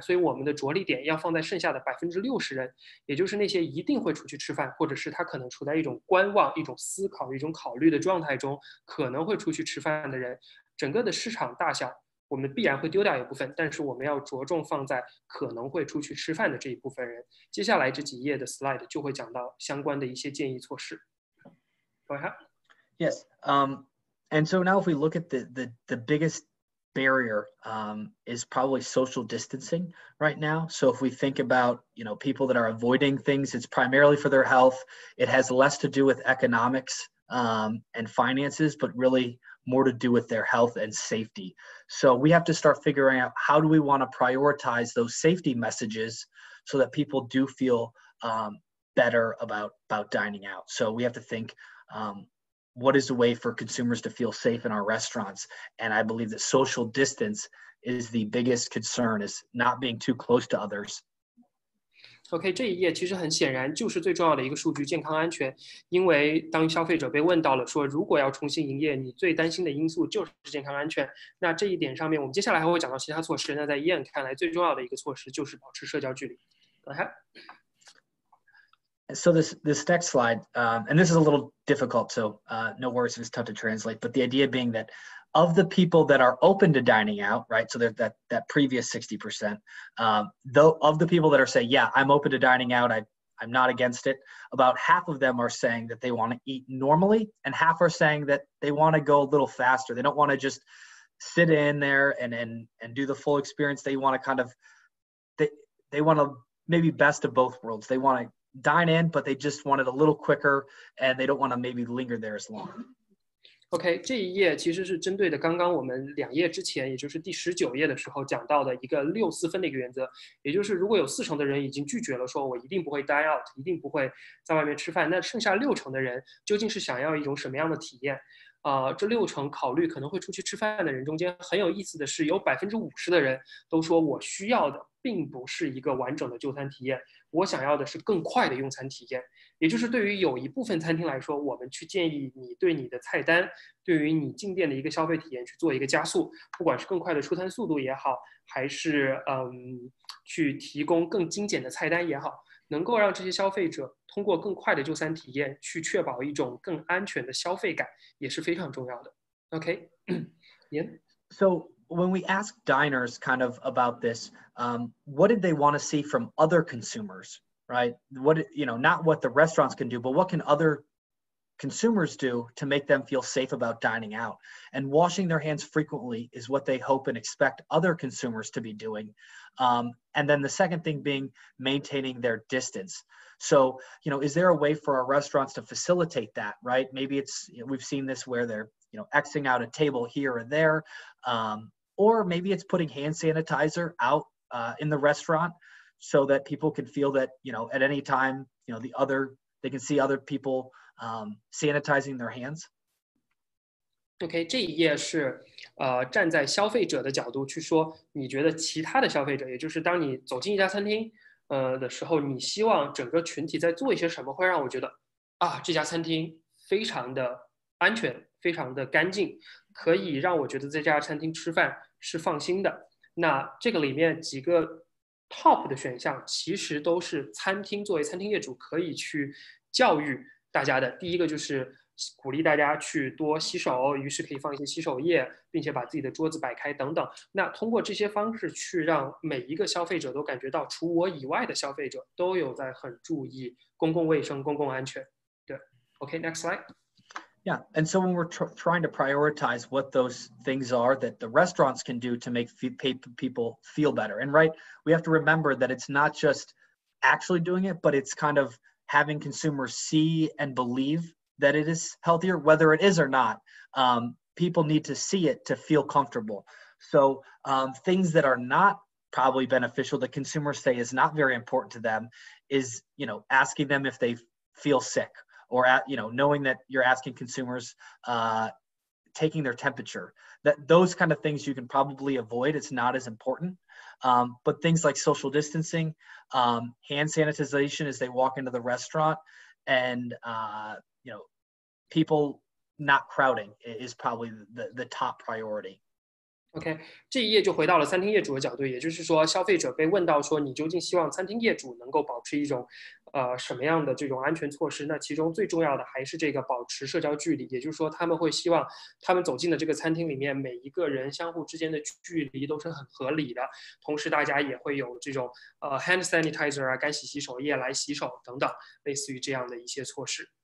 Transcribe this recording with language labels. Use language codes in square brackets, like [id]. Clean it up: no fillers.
[zh] 所以我们的着力点要放在剩下的60%人，也就是那些一定会出去吃饭，或者是他可能处在一种观望、一种思考、一种考虑的状态中，可能会出去吃饭的人。整个的市场大小，我们必然会丢掉一部分，但是我们要着重放在可能会出去吃饭的这一部分人。接下来这几页的 slide 就会讲到相关的一些建议措施。 [en] Go ahead. Yes. And so now if we look at the biggest barrier is probably social distancing right now. So if we think about, people that are avoiding things, it's primarily for their health. It has less to do with economics and finances, but really more to do with their health and safety. So we have to start figuring out how do we want to prioritize those safety messages so that people do feel better about dining out. So we have to think, what is a way for consumers to feel safe in our restaurants? And I believe that social distance is the biggest concern, is not being too close to others. [zh] OK， 这一页其实很显然就是最重要的一个数据，健康安全。因为当消费者被问到了说，如果要重新营业，你最担心的因素就是健康安全。那这一点上面，我们接下来还会讲到其他措施。那在伊恩看来，最重要的一个措施就是保持社交距离。 [en] Go ahead. So this next slide, and this is a little difficult, so no worries if it's tough to translate, but the idea being that of the people that are open to dining out, right, so that previous 60%, though of the people that are saying, yeah, I'm open to dining out, I'm not against it, about half of them are saying that they want to eat normally, and half are saying that they want to go a little faster. They don't want to just sit in there and do the full experience. They want to kind of, they want to maybe best of both worlds. They want to dine in, but they just want it a little quicker, and they don't want to maybe linger there as long. [zh] OK， 这一页其实是针对的刚刚我们2页之前，也就是第19页的时候讲到的一个6-4分的一个原则，也就是如果有40%的人已经拒绝了，说我一定不会 [en] dine out， [zh] 一定不会在外面吃饭，那剩下60%的人究竟是想要一种什么样的体验？这60%考虑可能会出去吃饭的人中间，很有意思的是，有50%的人都说我需要的并不是一个完整的就餐体验，我想要的是更快的用餐体验。也就是对于有一部分餐厅来说，我们去建议你对你的菜单，对于你进店的一个消费体验去做一个加速，不管是更快的出餐速度也好，还是去提供更精简的菜单也好，能够让这些消费者通过更快的就餐体验去确保一种更安全的消费感，也是非常重要的。 [en] OK， Ian? So when we ask diners kind of about this, what did they want to see from other consumers, right? What, not what the restaurants can do, but what can other consumers do to make them feel safe about dining out? And washing their hands frequently is what they hope and expect other consumers to be doing. And then the second thing being maintaining their distance. So, is there a way for our restaurants to facilitate that, right? Maybe it's, we've seen this where they're, Xing out a table here or there, or maybe it's putting hand sanitizer out in the restaurant so that people can feel that, at any time, they can see other people sanitizing their hands. [zh] OK， 这一页是站在消费者的角度去说，你觉得其他的消费者，也就是当你走进一家餐厅的时候，你希望整个群体在做一些什么，会让我觉得这家餐厅非常的安全，非常的干净，可以让我觉得在这家餐厅吃饭是放心的。那这个里面几个 top 的选项，其实都是餐厅作为餐厅业主可以去教育大家的。第一个就是鼓励大家去多洗手，于是可以放一些洗手液，并且把自己的桌子摆开等等。那通过这些方式去让每一个消费者都感觉到，除我以外的消费者都有在很注意公共卫生、公共安全。 [en] 对 ，OK，next slide。 Yeah, and so when we're trying to prioritize what those things are that the restaurants can do to make people feel better, and right, we have to remember that it's not just actually doing it, but it's kind of having consumers see and believe that it is healthier, whether it is or not. People need to see it to feel comfortable. So things that are not probably beneficial that consumers say is not very important to them is, asking them if they feel sick, or knowing that you're asking consumers, taking their temperature. That those kind of things you can probably avoid. It's not as important. But things like social distancing, hand sanitization as they walk into the restaurant, and people not crowding is probably the top priority. [zh] OK， 这一页就回到了餐厅业主的角度，也就是说，消费者被问到说，你究竟希望餐厅业主能够保持一种什么样的这种安全措施？那其中最重要的还是这个保持社交距离，也就是说，他们会希望他们走进的这个餐厅里面，每一个人相互之间的距离都是很合理的，同时大家也会有这种hand sanitizer 啊、干洗洗手液来洗手等等，类似于这样的一些措施。